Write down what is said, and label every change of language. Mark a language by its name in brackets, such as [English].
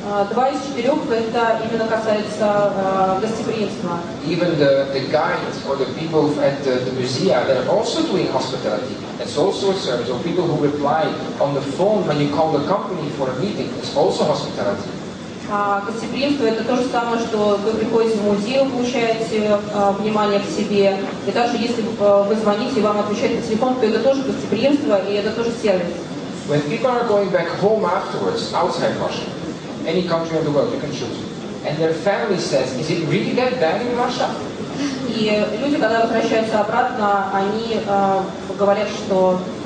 [Russian] Два из четырех это именно касается гостеприимства. [English] Even the guides or the people at the musea that are also doing hospitality. It's also a service. Or people who reply on the phone when you call the company for a meeting. It's also hospitality. [Russian] Гостеприимство это то же самое, что вы приходите в музей, вы получаете внимание к себе. И также если вы звоните и вам отвечают по телефону, то это тоже гостеприимство и это тоже сервис. [English] When people are going back home afterwards, outside Russia, any country of the world, you can choose, and their family says, is it really that bad in Russia? [Russian] И люди, когда возвращаются обратно, они говорят, что